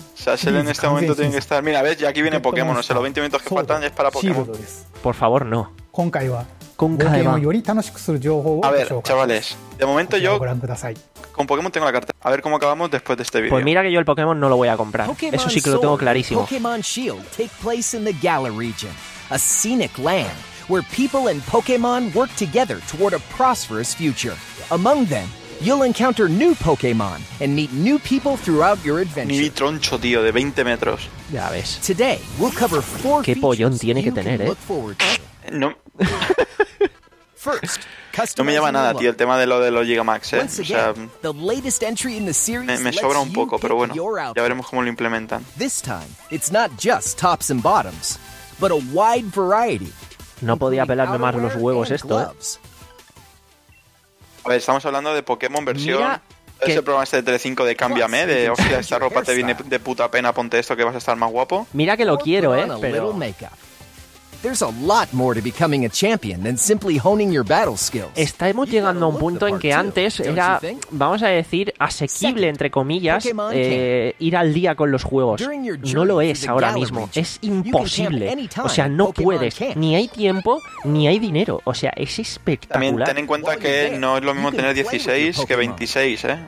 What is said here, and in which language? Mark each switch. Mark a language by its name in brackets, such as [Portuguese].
[Spanish] Sassel en este momento tiene que estar. Mira, ves, ya aquí viene Pokémon. O sea, los 20 minutos que faltan es para Pokémon. Por favor, no. A ver, chavales, de momento yo con Pokémon tengo la carta. A ver cómo acabamos después de este vídeo. Pues mira que yo el Pokémon no lo voy a comprar. Eso sí que lo tengo clarísimo. [English] Pokémon Shield take place in the Galar region, a scenic land where people and Pokémon work together toward a prosperous future. Among them, you'll encounter new Pokémon and meet new people throughout your adventure. [Spanish] Mi troncho, tío, de 20 metros. Ya ves. [English] Today, we'll cover four. [Spanish] Qué pollón tiene que tener, ¿eh? No. First, no me llama nada, tío, el tema de lo de los Gigamax, ¿eh? O sea, me sobra un poco, pero bueno, ya veremos cómo lo implementan. [English] This time, it's not just tops and bottoms, but a wide variety. [Spanish] No podía pelarme más los huevos esto, ¿eh? A ver, estamos hablando de Pokémon versión. Que... ese programa este de Telecinco de Cámbiame, de hostia, esta ropa te viene de puta pena, ponte esto que vas a estar más guapo. Mira que lo quiero, ¿eh? Pero... [English] There's a lot more to becoming a champion than simply honing your battle skills. [Spanish] Estamos llegando a un punto en que antes era, vamos a decir, asequible, entre comillas, ir al día con los juegos. No lo es ahora mismo. Es imposible. O sea, no puedes. Ni hay tiempo, ni hay dinero. O sea, es espectacular. También ten en cuenta que no es lo mismo tener 16 que 26, ¿eh?